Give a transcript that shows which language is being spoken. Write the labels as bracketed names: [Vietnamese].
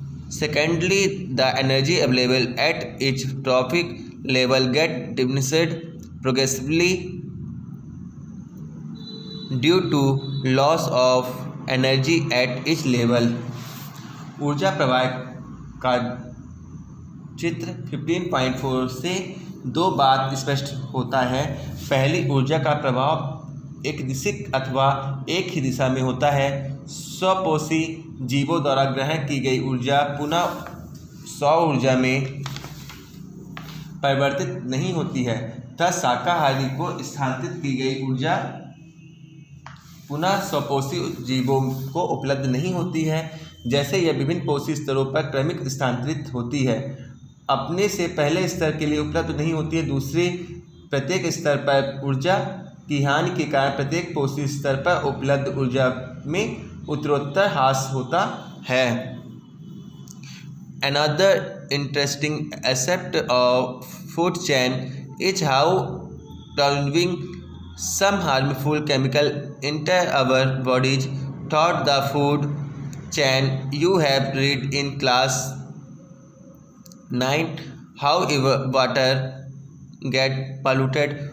[English] Secondly, the energy available at each trophic level gets diminished progressively due to loss of energy at each level. [Hindi] ऊर्जा प्रवाह का चित्र 15.4 से दो बात स्पष्ट होता है। पहली, ऊर्जा का प्रभाव एक दिशिक अथवा एक ही दिशा में होता है। स्वपोषी जीवों द्वारा ग्रहण की गई ऊर्जा पुनः सौर ऊर्जा में परिवर्तित नहीं होती है, तथा शाकाहारी को स्थानांतरित की गई ऊर्जा पुनः स्वपोषी जीवों को उपलब्ध नहीं होती है। जैसे यह विभिन्न पोषी स्तरों पर क्रमिक स्थानांतरित होती है, अपने से पहले स्तर के लिए उपलब्ध नहीं होती है। दूसरे, प्रत्येक स्तर पर ऊर्जा की हानि के कारण प्रत्येक पोषी स्तर पर उपलब्ध ऊर्जा में उत्तरोत्तर ह्रास होता है। [English] Another interesting aspect of food chain is how transferring some harmful chemical enter our bodies through the food chain. You have read in class 9 how water get polluted.